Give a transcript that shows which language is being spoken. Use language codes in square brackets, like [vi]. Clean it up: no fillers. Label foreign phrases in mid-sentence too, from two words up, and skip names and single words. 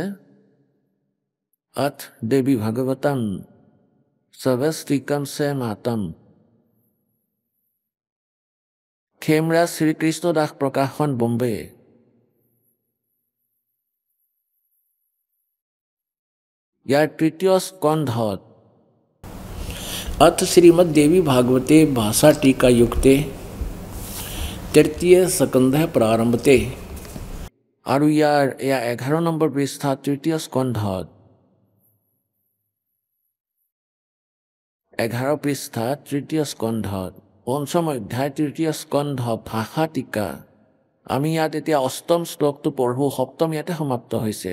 [as] অথ দেৱী ভাগৱতম সৱস্তিকম সে মাতম, খেমৰাজ শ্ৰীকৃষ্ণ দাস প্ৰকাশন, বোম্বে। ইয়াৰ তৃতীয় স্কন্ধত [sa] अथ श्रीमद देवी भागवते भाषा टीका युक्ते तृतीय स्कंध प्रारंभते। [as] আৰু ইয়াৰ এয়া 11 নম্বৰ পৃষ্ঠা, তৃতীয় স্কন্ধত 11 পৃষ্ঠা, তৃতীয় স্কন্ধত, পঞ্চম অধ্যায়, তৃতীয় স্কন্ধ, ভাষা টিকা। আমি ইয়াত এতিয়া অষ্টম শ্লোকটো পঢ়োঁ। সপ্তম ইয়াতে সমাপ্ত হৈছে।